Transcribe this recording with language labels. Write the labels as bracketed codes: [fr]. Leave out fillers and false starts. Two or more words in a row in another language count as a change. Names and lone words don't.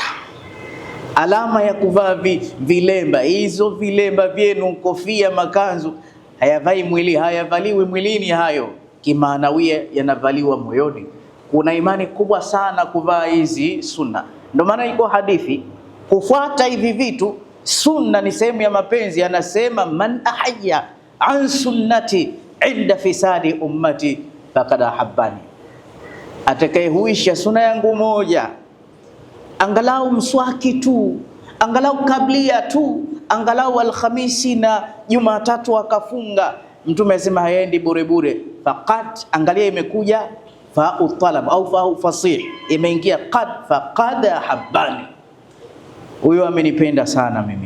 [sw] Alama ya kuvaa vilemba, hizo vilemba vyenu, kofia, makanzu, hayavaliwi mwilini hayo, kimaanawia yanavaliwa moyoni. Kuna imani kubwa sana kuvaa hizi sunna. Ndio maana iko hadithi kufuata hivi vitu. Sunna ni sehemu ya mapenzi. Anasema [ar] من أحيا ان سنتي عند فساد أمتي فقد أحبني, [sw] atakayehuisha sunna yangu moja, angalau mswaki tu, angalau kablia tu, angalau Alhamisi na Jumatatu akafunga. Mtume asema haendi bure bure. Faqad, angalia imekuja [ar] فاء طلب [sw] au [ar] فاء فصيح, [sw] imeingia qad, [ar] فقد حبني, [sw] huyo amenipenda sana mimi.